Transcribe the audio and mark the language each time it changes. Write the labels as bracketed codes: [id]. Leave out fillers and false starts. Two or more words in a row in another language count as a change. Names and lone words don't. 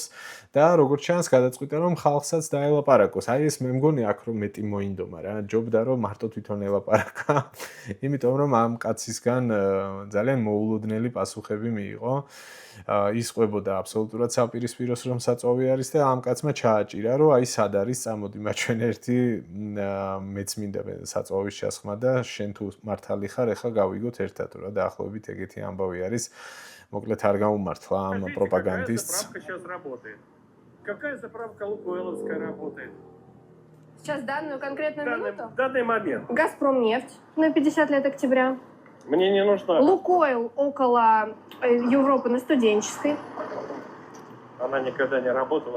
[ka] და როგორც ჩანს გადაწყვიტა რომ ხალხსაც დაელაპარაკოს აი ეს მე მგონი აქ რომ მეტი მოინდომა რა ჯობდა რომ მარტო თვითონ ელაპარაკა იმიტომ რომ ამ კაცისგან ძალიან მოულოდნელი პასუხები მიიღო ის ყვებოდა აბსოლუტურად საპირისპიროს რომ საწვავი არის და ამ კაცმა ჩააჭირა რომ აი სად არის წამოდი მაჩვენ ერთი მეც მინდა საწვავის ჩასხმა და შენ თუ მართალი ხარ ეხლა გავიგოთ ერთად რა დაახლოებით ეგეთი ამბავი არის მოკლედ არ გამომართლა ამ პროპაგანდისტს [ru] Какая заправка Лукойловская работает? Сейчас данную конкретную минуту? Данный момент. Газпромнефть на 50 лет октября. Мне не нужна. Лукойл около Европы на Студенческой. Она никогда не работала.